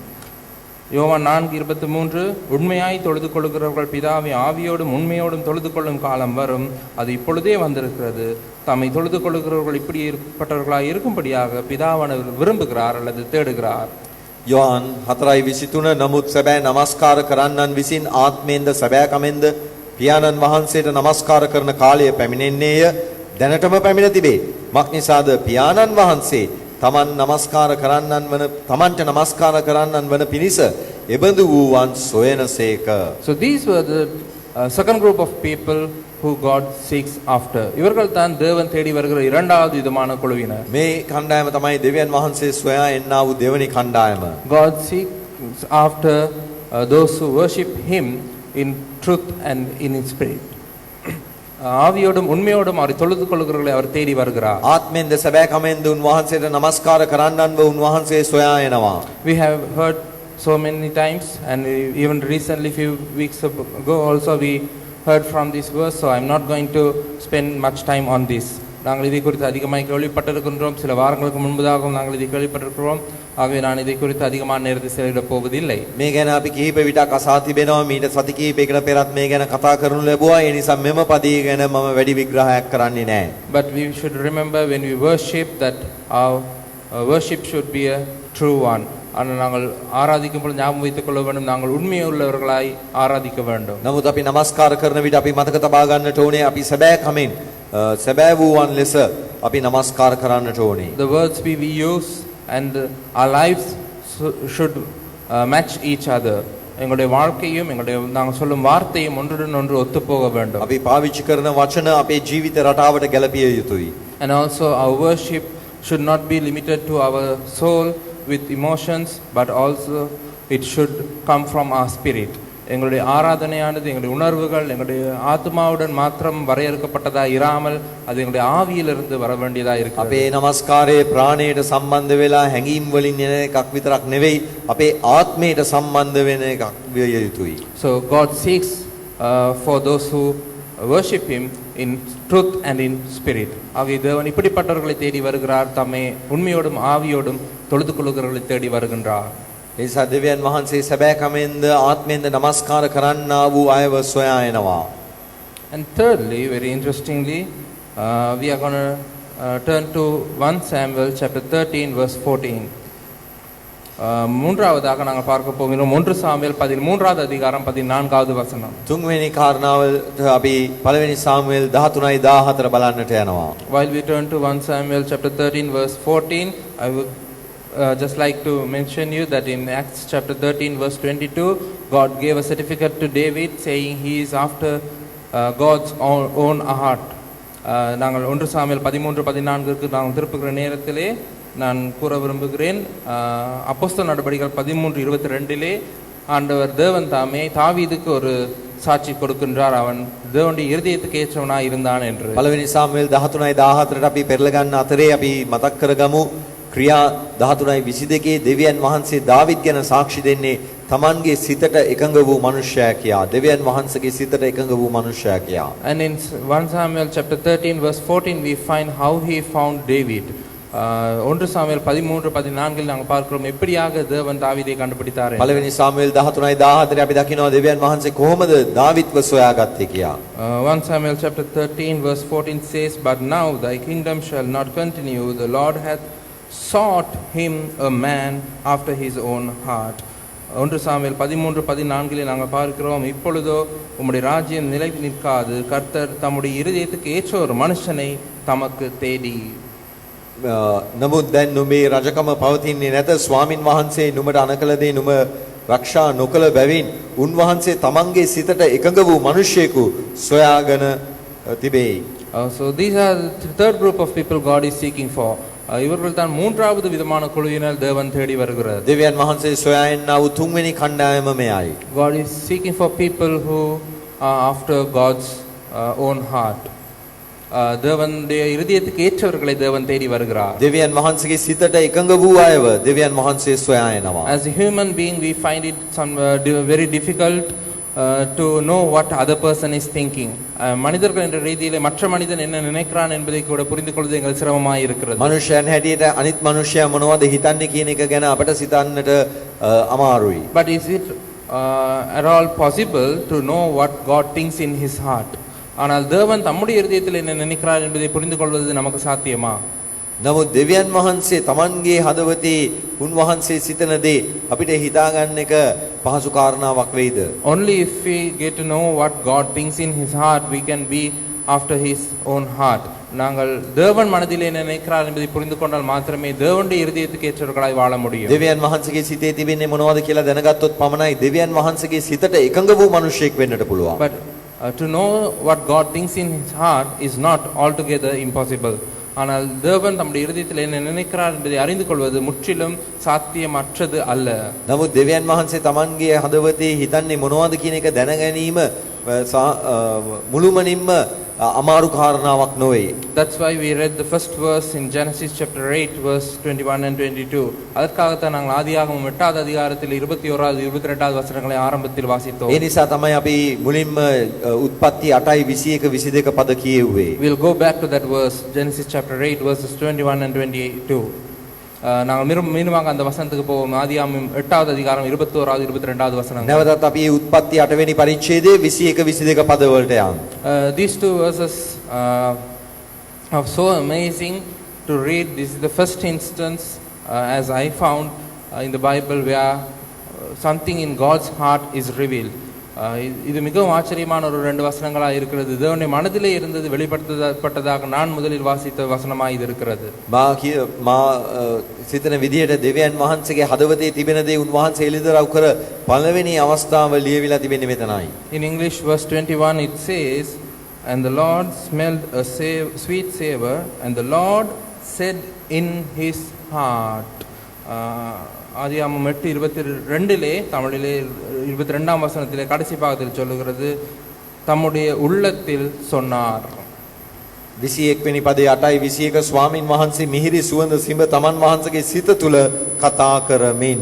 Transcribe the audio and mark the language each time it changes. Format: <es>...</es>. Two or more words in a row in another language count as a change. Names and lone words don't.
<ta>யோவான் 4:23, உண்மையாய் தொழுது கொள்கிறவர்கள் பிதாவை ஆவியோடும் உண்மையோடும் தொழுது கொள்ளும் காலம் வரும், அது இப்பொழுதே வந்திருக்கிறது. தம்மை தொழுது கொள்கிறவர்கள் இப்படிப்பட்டவர்களாய் இருக்கும்படியாக பிதாவானவர் விரும்புகிறார் அல்லது தேடுகிறார்.</ta> <si>යොහාන් 4:23 නමුත් සැබෑ නමස්කාර කරන්නන් විසින් ආත්මයෙන්ද සැබෑකමෙන්ද පියාණන් වහන්සේට නමස්කාර කරන කාලය පැමිණෙන්නේය, දැනටම පැමිණ තිබේ. මක්නිසාද පියාණන් වහන්සේ තමන්ට නමස්කාර කරන්නන් වන පිණිස එබඳු වූවන් සොයනසේක.</si> <en>So these were the second group of people who God seeks after.</en> <ta>இவர்கள் தான் தேவன் தேடி வருகிற இரண்டாவது விதமான குழுவினர்.</ta> <si>මේ කණ්ඩායම තමයි දෙවියන් වහන්සේ සොයා එන්නා වූ දෙවෙනි කණ්ඩායම.</si> <en>God seeks after those who worship him in truth and in spirit.</en> <ta>ஆவியோடும் உண்மையோடும் அவரை தொழுது கொள்கிறவர்களை அவர் தேடி வருகிறார்.</ta> <si>ආත්මෙන්ද සැබෑකමෙන්ද උන්වහන්සේට නමස්කාර කරන්නන්ව උන්වහන්සේ සොයා එනවා.</si> <en>We have heard so many times, and even recently few weeks ago also we heard from this verse, so I'm not going to spend much time on this.</en> <ta>நாங்கள் இதை குறித்து அதிகமாக கேள்விப்பட்டிருக்கின்றோம். சில வாரங்களுக்கு முன்பதாகவும் நாங்கள் இதை கேள்விப்பட்டிருக்கிறோம். ஆகவே நான் இதை குறித்து அதிகமான நேரத்தை செலவிடப் போவதில்லை.</ta> <si>මේ ගැන අපි කිහිප විටක් අසා තිබෙනවා. මීට සති කිහිපයකට පෙරත් මේ ගැන කතා කරනු ලැබුවා. ඒ නිසා මෙම පදයේ ගැන මම වැඩි විග්‍රහයක් කරන්නේ නැහැ.</si> <en>But we should remember when we worship that our worship should be a true one.</en> <ta>ஆனால் நாங்கள் ஆராதிக்கும் பொழுது ஞாபகம் வைத்துக் கொள்ள வேண்டும், நாங்கள் உண்மையுள்ளவர்களாய் ஆராதிக்க வேண்டும்.</ta> <si>නමුත් අපි නමස්කාර කරන විට අපි මතක තබා ගන්නට ඕනේ අපි සැබෑකමෙන් සැබෑ වූවන් ලෙස අපි නමස්කාර කරන්නට ඕනේ.</si> <en>The words we use and our lives should match each other.</en> <ta>எங்களுடைய வாழ்க்கையும் எங்களுடைய நாங்கள் சொல்லும் வார்த்தையும் ஒன்றுடன் ஒன்று ஒத்துப்போக வேண்டும்.</ta> <si>අපි පාවිච්චි කරන වචන අපේ ජීවිත රටාවට ගැලපිය යුතුයි.</si> <en>And also our worship should not be limited to our soul with emotions, but also it should come from our spirit.</en> <ta>எங்களுடைய ஆராதனையானது எங்களுடைய உணர்வுகள் எங்களுடைய ஆத்மாவுடன் மாத்திரம் வரையறுக்கப்பட்டதா இராமல் அது எங்களுடைய ஆவியிலிருந்து வர வேண்டியதா இருக்கு.</ta> <si>අපේ නමස්කාරයේ ප්‍රාණයට සම්බන්ධ වෙලා හැඟීම් වලින් එන එකක් විතරක් නෙවෙයි අපේ ආත්මයට සම්බන්ධ වෙන එකක් විය යුතුයි.</si> <en>So God seeks for those who worship him in truth and in spirit.</en> <ta>ஆகவே தேவன் இப்படிப்பட்டவர்களை தேடி வருகிறார், தம்மை உண்மையோடும் ஆவியோடும் தொழுது கொள்ளுகிறவர்களை தேடி வருகின்றார்.</ta> <si>ඒ නිසා දෙවියන් වහන්සේ සැබෑකමෙන්ද ආත්මෙන්ද නමස්කාර කරන්නා වූ අයව සොයා එනවා.</si> <en>And thirdly, very interestingly, we are going to turn to 1 Samuel chapter 13 verse 14.</en> <ta>மூன்றாவதாக நாங்கள் பார்க்க போகிறோம் 1 சாமுவேல் 13வது அதிகாரம் 14வது வசனம்.</ta> <si>තුන්වෙනි කාරණාවට අපි පළවෙනි සාමුවෙල් 13:14 බලන්නට යනවා.</si> <en>While we turn to 1 Samuel chapter 13 verse 14, I would just like to mention you that in Acts chapter 13 verse 22, God gave a certificate to David saying he is after God's own heart.</en> <ta>நாங்கள் 1 சாமுவேல் 13:14க்கு நாங்கள் திருப்புகிற நேரத்திலே நான் கூற விரும்புகிறேன், அப்போஸ்தலர் நடபடிகள் 13:22 ஆண்டவர் தேவன் தாமே தாவீதுக்கு ஒரு சாட்சி கொடுக்கின்றார், அவன் தேவனுடைய இருதயத்துக்கு ஏற்றவனாய் இருந்தான் என்று.</ta> <si>පළවෙනි සාමුවෙල් 13:14ට අපි පෙරල ගන්න අතරේ අපි මතක් කරගමු ක්‍රියා 13:22 දෙවියන් වහන්සේ දාවිද් ගැන සාක්ෂි දෙන්නේ තමන්ගේ සිතට එකඟ වූ මනුෂ්‍යයා කියා. දෙවියන් වහන්සේගේ සිතට එකඟ වූ මනුෂ්‍යයා කියා.</si> <en>And in 1 Samuel chapter 13 verse 14 we find how he found David.</en> <ta>1 சாமுவேல் 13:14 நாங்கள் பார்க்கிறோம் எப்படியாக தேவன் தாவீதை கண்டுபிடித்தார்.</ta> <si>පළවෙනි සාමුවෙල් 13:14 අපි දකිනවා දෙවියන් වහන්සේ කොහොමද දාවිද්ව සොයාගත්තේ කියා.</si> <en>1 Samuel chapter 13 verse 14 says, "But now thy kingdom shall not continue. The Lord hath sought him a man after his own heart."</en> <ta>1 சாமுவேல் 13:14 நாங்கள் பார்க்கிறோம், இப்பொழுதோ உம்முடைய ராஜ்யம் நிலை நிற்காது, கர்த்தர் தம்முடைய இருதயத்துக்கு ஏற்ற ஒரு மனுஷனை தமக்கு தேடி.</ta> <si>නමුත් දැන් නුඹේ රජකම පවතින්නේ නැත. ස්වාමින් වහන්සේ නුඹට අනකල දේ නුඹ රක්ෂා නොකළ බැවින් උන්වහන්සේ තමන්ගේ සිතට එකඟ වූ මිනිසෙකු සොයාගෙන තිබේ.</si> <en>So these are the third group of people God is seeking for.</en> <ta>இவர்கள் தான் மூன்றாவது விதமான குழுவினர் தேவன் தேடி வருகிறார்.</ta> <si>දෙවියන් වහන්සේ සොයා එන්නා වූ තුන්වෙනි කණ්ඩායම මෙයයි.</si> <en>God is seeking for people who are after God's own heart.</en> <ta>தேவனுடைய இருதயத்துக்கு ஏற்றவர்களை தேவன் தேடி வருகிறார்.</ta> <si>දෙවියන් වහන්සේගේ සිතට එකඟ වූ අයව දෙවියන් වහන්සේ සොයා එනවා.</si> <en>As a human being we find it very difficult to know what other person is thinking.</en> <ta>மனிதர்கள் என்ற ரீதியிலே மற்ற மனிதன் என்ன நினைக்கிறான் என்பதை கூட புரிந்து கொள்வது எங்களுக்கு சிரமமாய் இருக்கிறது.</ta> <si>මනුෂ්‍යයන් හැටියට අනිත් මනුෂ්‍යයා මොනවද හිතන්නේ කියන එක ගැන අපට සිතන්නට අමාරුයි.</si> <en>But is it at all possible to know what God thinks in his heart?</en> <ta>ஆனால் தேவன் தம்முடைய இருதயத்தில் என்ன நினைக்கிறார் என்பதை புரிந்து கொள்வது நமக்கு சாத்தியமா?</ta> <si>නමුත් දෙවියන් වහන්සේ තමන්ගේ හදවතේ උන්වහන්සේ සිතන දේ අපිට හිතාගන්න එක පහසු කාරණාවක් වෙයිද?</si> <en>Only if we get to know what God thinks in his heart we can be after his own heart.</en> <ta>நாங்கள் தேவன் மனதிலே என்ன நினைக்கிறார் என்பதை புரிந்து கொண்டால் மாத்திரமே தேவனுடைய இருதயத்துக்கு ஏற்றவர்களாய் வாழ முடியும்.</ta> <si>දෙවියන් වහන්සේගේ සිතේ තිබෙන්නේ මොනවද කියලා දැනගත්තොත් පමණයි දෙවියන් වහන්සේගේ සිතට එකඟ වූ මිනිසෙක් වෙන්නට පුළුවන්.</si> <en>But to know what God thinks in his heart is not altogether impossible.</en> <ta>ஆனால் தேவன் தம்முடைய இருதயத்தில் என்ன நினைக்கிறார் என்பதை அறிந்து கொள்வது முற்றிலும் சாத்தியமற்றது அல்ல.</ta> <si>නමුත් දෙවියන් වහන්සේ තමන්ගේ හදවතේ හිතන්නේ මොනවද කියන එක දැන ගැනීම මුළුමනින්ම අමාරු කාරණාවක් නොවේ.</si> <en>That's why we read the first verse in Genesis chapter 8 verse 21 and 22.</en> <ta>அதற்காகத்தான் நாங்கள் ஆதியாகமம் 8வது அதிகாரத்தில் 21வது 22வது வசனங்களை ஆரம்பத்தில் வாசித்தோம்.</ta> <si>ඒ නිසා තමයි අපි මුලින්ම උත්පත්ති 8යි 21 22 පද කියෙව්වේ.</si> <en>We'll go back to that verse, Genesis chapter 8 verses 21 and 22.</en> <ta>நாங்கள் மீண்டுமாக அந்த வசனத்துக்கு போவோம். ஆதியாகமம் 8வது அதிகாரம் 21வது 22வது வசனங்கள்.</ta> <si>නැවතත් අපි උත්පත්ති 8 වෙනි පරිච්ඡේදයේ 21 22 පද වලට යමු.</si> <en>These two verses are so amazing to read. This is the first instance, as I found, in the Bible where something in God's heart is revealed.</en> <ta>இது மிகவும் ஆச்சரியமான ஒரு ரெண்டு வசனங்களாக இருக்கிறது. தேவனுடைய மனதிலே இருந்தது வெளிப்படுத்தப்பட்டதாக நான் முதலில் வாசித்த வசனமாக இது இருக்கிறது.</ta> <si>මා සිතන විදියට දෙවියන් වහන්සේගේ හදවතේ තිබෙන දේ උන්වහන්සේ එළිදරව් කර පළවෙනි අවස්ථාව ලියවිලා තිබෙන්නේ මෙතනයි.</si> <en>In English verse 21 it says, and the Lord smelled a sweet savor, and the Lord said in his heart.</en> <ta>ஆதியாகமம் 8:22 தமிழிலே 22ஆம் வசனத்திலே கடைசி பாகத்தில் சொல்லுகிறது, தம்முடைய உள்ளத்தில் சொன்னார்.</ta> <si>21 වෙනි පදේ 8යි 21 ස්වාමින් වහන්සේ මිහිරි සුවඳ සිඹ තමන් වහන්සේගේ සිත තුල කතා කරමින්.</si>